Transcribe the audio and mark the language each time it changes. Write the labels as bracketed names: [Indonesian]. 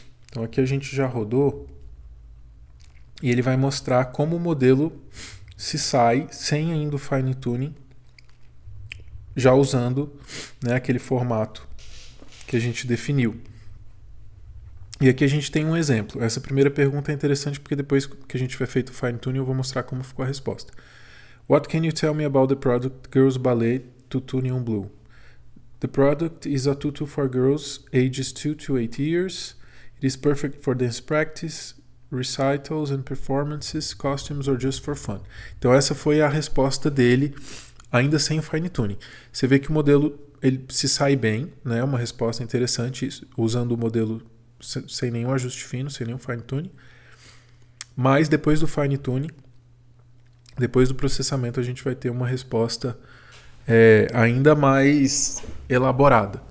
[Portuguese] Então aqui a gente já rodou e ele vai mostrar como o modelo se sai sem ainda o fine tuning, já usando, né, aquele formato que a gente definiu. E aqui a gente tem um exemplo. Essa primeira pergunta é interessante porque depois que a gente tiver feito o fine tuning eu vou mostrar como ficou a resposta. [English] What can you tell me about the product Girls Ballet Tutu Neon Blue? The product is a tutu for girls ages 2 to 8 years. It is perfect for dance practice, recitals and performances, costumes or just for fun. [Portuguese] Então essa foi a resposta dele, ainda sem o fine tuning. Você vê que o modelo ele se sai bem, né? Uma resposta interessante usando o modelo sem nenhum ajuste fino, sem nenhum fine tuning. Mas depois do fine tuning, depois do processamento, a gente vai ter uma resposta ainda mais elaborada.